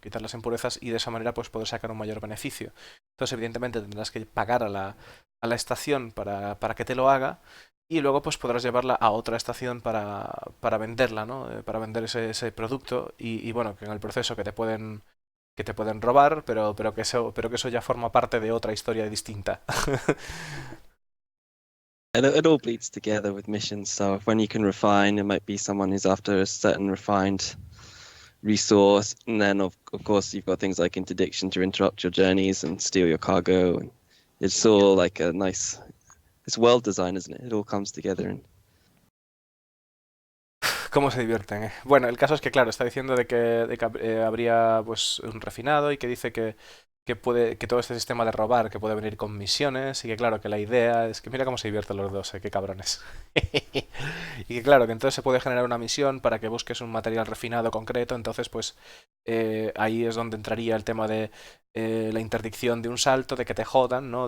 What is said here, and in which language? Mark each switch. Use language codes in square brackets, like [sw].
[es] Quitar las impurezas y de esa manera pues poder sacar un mayor beneficio. Entonces evidentemente tendrás que pagar a la estación para que te lo haga y luego pues podrás llevarla a otra estación para venderla, ¿no? Para vender ese producto y bueno, que en el proceso que te pueden robar, pero que eso ya forma parte de otra historia distinta. [en] It all bleeds together with missions. So when you can refine, it might be someone who's after a certain refined resource, and then of course you've got things like interdiction to interrupt your journeys and steal your cargo, and it's all like a nice, it's well designed, isn't it? It all comes together. And [es] ¿Cómo se divierten? Bueno, el caso es que, claro, está diciendo de que habría pues un refinado y que dice que todo este sistema de robar que puede venir con misiones y que, claro, que la idea es que mira cómo se divierten los dos, qué cabrones. Y que, claro, que entonces se puede generar una misión para que busques un material refinado concreto, entonces pues ahí es donde entraría el tema de la interdicción de un salto, de que te jodan, ¿no?